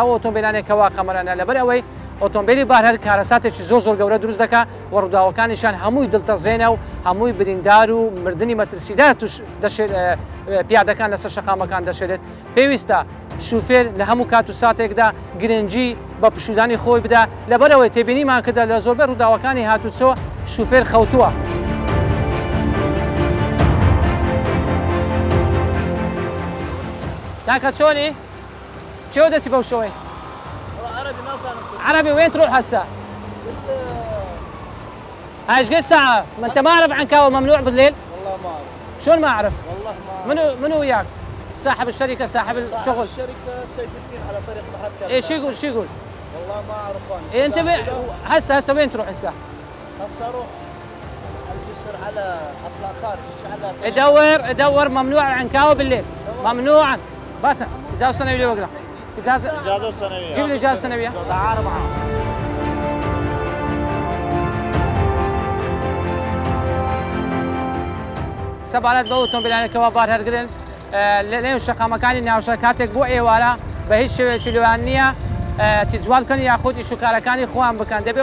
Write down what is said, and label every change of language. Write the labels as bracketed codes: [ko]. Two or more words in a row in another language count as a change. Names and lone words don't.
[ckb] ئۆتۆمبیلانێکەوە قەمەرانە لەبەر ئەوەی ئۆتۆمبیلی بارهەر کارەساتێکی زۆر گەورە دروست دەکات و ڕووداوەکانیشان هەمووی دڵتەزێنە و هەمووی بریندار و مردنی مەترسیدار توش دەشێت پیادەکان لەسەر شەقامەکان دەشێت پێویستە شوفێر لە هەموو کات و ساتێکدا گرنگی بە پشودانی خۆی بدا لەبەرەوەی تێبینیمان کردە لە زۆربەی ڕووداوەکانی هاتوچۆ شوفێر خەوتووە. تاکە چۆنی؟ چێوە دەچی بەو شەوەی؟ [ar] عربي وين تروح هسه؟ ايش قد ساعة؟ ما انت ما اعرف عنكاوي ممنوع بالليل؟ والله ما اعرف. شلون ما اعرف؟ والله ما منو وياك؟ صاحب الشركة صاحب الشغل؟ الشركة سيف الدين على طريق بحر كرم. ايش يقول؟ والله ما اعرف انا. إيه انت هسه وين تروح هسه؟ هسه اروح الجسر على اطلع خارج على ادور ممنوع عنكاوي بالليل ممنوعا باتا اجازة سنوية وقرا اجازة سنوية جيب لي اجازة سنوية تعال معاه [ckb] سەبارەت بە ئۆتۆمبیلانێکەوە بارهەرگرن لەنێو شەقامەکانی ناوشەکاتێک بۆ ئێوارە بە هیچ شێوەیەکی لەوان نییە تیجوال بکەن یاخود ئیشوکارەکانی خۆیان بکەن دەبێت